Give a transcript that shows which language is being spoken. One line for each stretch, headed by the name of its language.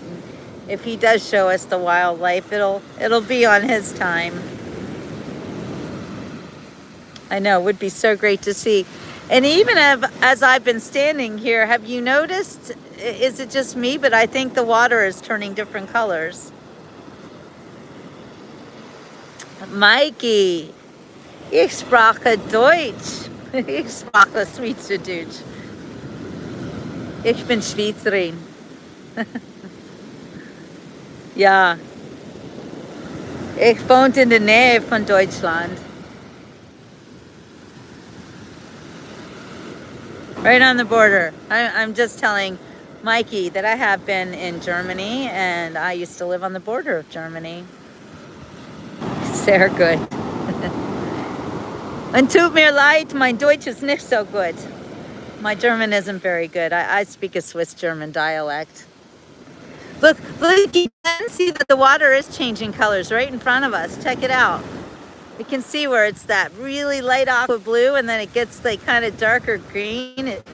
English: And if He does show us the wildlife, it'll be on His time. I know, it would be so great to see. And even as I've been standing here, have you noticed, is it just me, but I think the water is turning different colors.
German: Mikey, ich spreche Deutsch. Ich spreche Schweizerdeutsch. Ich bin Schweizerin. Ja. Ich wohne in der Nähe von Deutschland.
English: Right on the border. I'm just telling Mikey that I have been in Germany, and I used to live on the border of Germany.
German: Sehr gut. Und tut mir leid, mein Deutsch ist nicht so
English: good. My German isn't very good. I speak a Swiss German dialect. Look, you can see that the water is changing colors right in front of us. Check it out. You can see where it's that really light aqua blue and then it gets like kind of darker green.